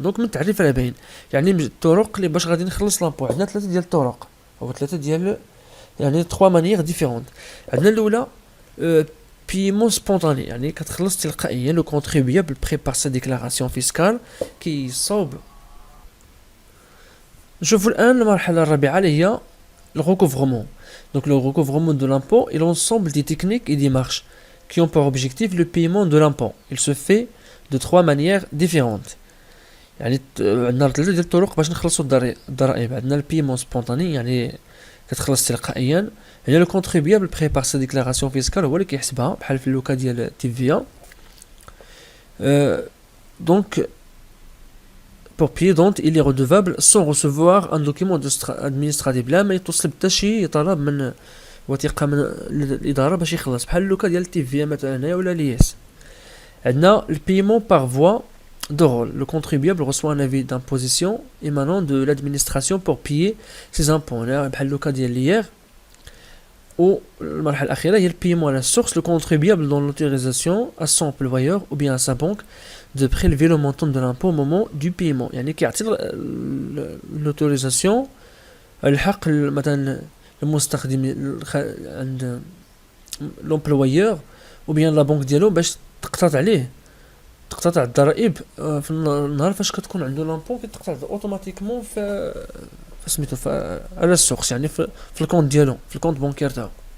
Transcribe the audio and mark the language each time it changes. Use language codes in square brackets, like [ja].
[ar] Donc من تعريف على باين، يعني الطرق اللي باش غادي نخلص لامبو عندنا ثلاثة ديال الطرق أو ثلاثة ديال يعني [fr] 3 manières différentes. [ar] عندنا الأولى [fr] paiement spontané، [ar] يعني كتخلص تلقائيا. [fr] le contribuable prépare sa déclaration fiscale كيصاوب. [ar] نشوفوا الآن المرحلة الرابعة اللي هي le recouvrement. [fr] Donc le recouvrement de l'impôt est l'ensemble des techniques et démarches qui ont pour objectif le paiement de l'impôt. Il se fait de 3 manières différentes. [ar] يعني عندنا ثلاثة ديال الطرق باش نخلصوا الضرائب. عندنا البيمون سبونطاني يعني كتخلص تلقائيا. هنا [fr] le contribuable prépare sa déclaration fiscale، [ar] هو اللي كيحسبها بحال في اللوكا ديال TVA. [fr] Donc pour payer donc il est redevable sans recevoir un document administratif. [ar] لا ما يتوصل حتى شي طلب من وثيقه من الاداره باش يخلص، بحال لوكا ديال التي في مثلا هنايا ولا لياس. عندنا البيمون [fr] par voie de rôle. Le contribuable reçoit un avis d'imposition émanant de l'administration pour payer ses impôts. [ar] بحال لوكا ديال ليير. والمرحله الاخيره هي البيمون à la source. [fr] Le contribuable donne l'autorisation à son employeur ou bien à sa banque de prélever le montant de l'impôt au moment du paiement. [ar] يعني كيعطي l'autorisation الحق مثلا المستخدم عند [fr] l'employeur ou bien la banque [ar] ديالو باش تقتطع الضرائب في النهار فاش كتكون عنده لامبو، كتقطع اوتوماتيكمون في سميتو على السوق، يعني في الكونت ديالو، في الكونت بانكير تاعو.